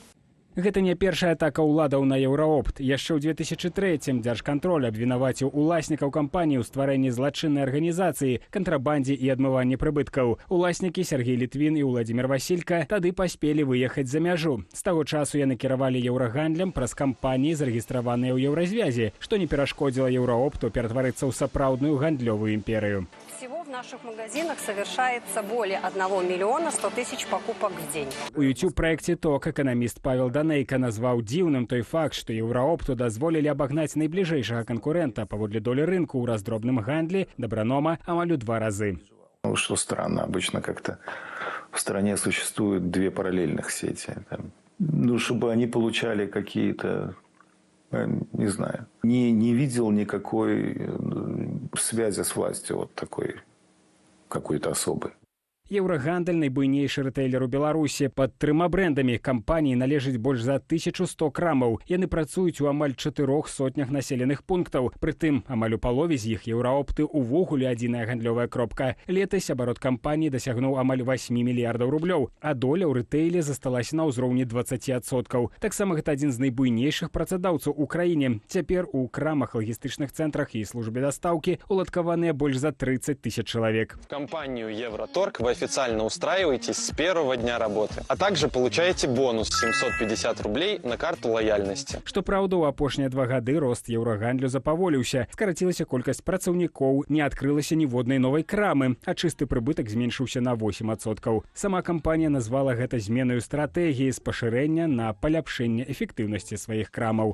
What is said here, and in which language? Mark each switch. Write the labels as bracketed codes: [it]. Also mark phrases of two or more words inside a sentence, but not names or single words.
[be] Гэта не першая атака ўладаў на Еўраопт. Яшчэ ў 2003-м дзяржкантроль абвінаваціў уласнікаў кампаніі ў стварэнні злачыннай арганізацыі, кантрабандзе і адмыванні прыбыткаў. Уласнікі Сергей Літвін і Владимир Василька тады паспелі выехаць за мяжу. З таго часу яны кіравалі еўрагандлем праз кампаніі, зарэгістраваныя ў Еўразвязе, што не перашкодзіла Еўраопту ператварыцца ў сапраўдную гандлёвую імперыю. [ru] Всего в наших магазинах совершается более 1 миллиона 100 тысяч покупок в день. У YouTube-проекте «Ток» экономист Павел Данейко назвал [be] дзіўным той факт, што Еўраопту дазволілі абагнаць найбліжэйшага канкурента паводле долі рынку ў раздробным гандлі Добронома амаль у 2 разы. [ru] Что странно, обычно как-то в стране существуют две параллельных сети. Чтобы они получали какие-то, не знаю, не видел никакой связи с властью вот такой какой-то особой. [be] Еўрагандаль – найбуйнейшы рытэйлер у Беларусі. Пад 3 брэндамі кампаніі належыць больш за 1100 крамаў. Яны працуюць у амаль 400 населеных пунктаў. Прытым, амаль у палове з іх Еўраопты увогуле адзіная гандлёвая кропка. Летась абарот кампаніі дасягнуў амаль 8 мільярдаў рублёў, а доля ў рытэйле засталася на ўзроўні 20%. Таксама гэта адзін з найбуйнейшых працадаўцаў у краіне. Цяпер у крамах, лагістычных цэнтрах і службе дастаўкі уладкаваныя больш за 30 тысяч чалавек. [ru] В компанию Евроторг вы официально устраиваетесь с первого дня работы, а также получаете бонус 750 рублей на карту лояльности. [be] Што праўда, у апошнія 2 гады рост еўрагандлю запаволіўся. Скарацілася колькасць працаўнікоў, не адкрылася ніводнай новай крамы, а чысты прыбытак зменшыўся на 8%. Сама кампанія назвала гэта зменаю стратэгіі з пашырэння на паляпшэнне эфектыўнасці сваіх крамаў.